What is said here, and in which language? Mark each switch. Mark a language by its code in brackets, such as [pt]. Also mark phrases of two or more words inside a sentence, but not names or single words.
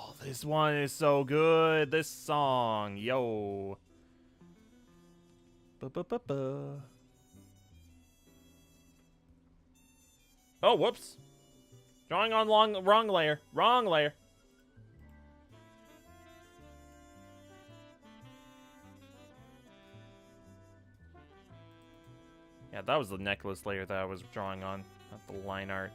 [en] this one is so good. This song, yo. Ba-ba-ba-ba. Oh, whoops. Drawing on wrong layer. Wrong layer. Yeah, that was the necklace layer that I was drawing on, not the line art.